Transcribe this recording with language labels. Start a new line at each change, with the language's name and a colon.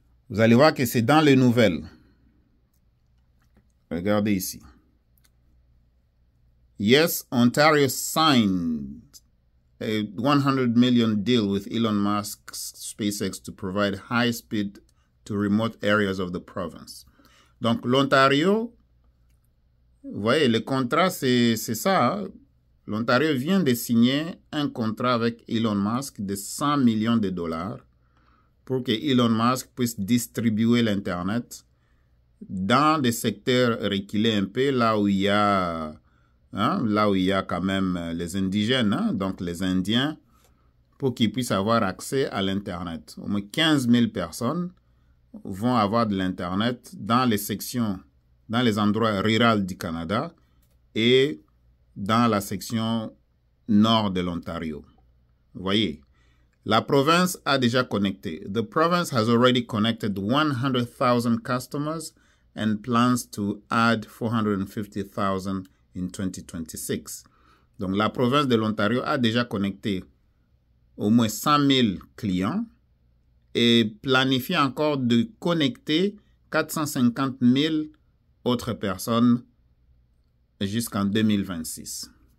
French: Vous allez voir que c'est dans les nouvelles. Regardez ici.
English: Yes, Ontario signed a $100 million deal with Elon Musk's SpaceX to provide high speed to remote areas of the province.
French: Donc, l'Ontario, vous voyez, le contrat, c'est ça. Hein? L'Ontario vient de signer un contrat avec Elon Musk de 100 millions de dollars pour que Elon Musk puisse distribuer l'Internet dans des secteurs reculés un peu, là où il y a, là où il y a quand même les indigènes, hein, donc les Indiens, pour qu'ils puissent avoir accès à l'Internet. Au moins 15 000 personnes vont avoir de l'Internet dans les sections, dans les endroits ruraux du Canada et dans la section nord de l'Ontario. Vous voyez, la province a déjà connecté.
English: The province has already connected 100,000 customers and plans to add 450,000 in 2026.
French: Donc, la province de l'Ontario a déjà connecté au moins 100 000 clients et planifie encore de connecter 450 000 autres personnes jusqu'en 2026.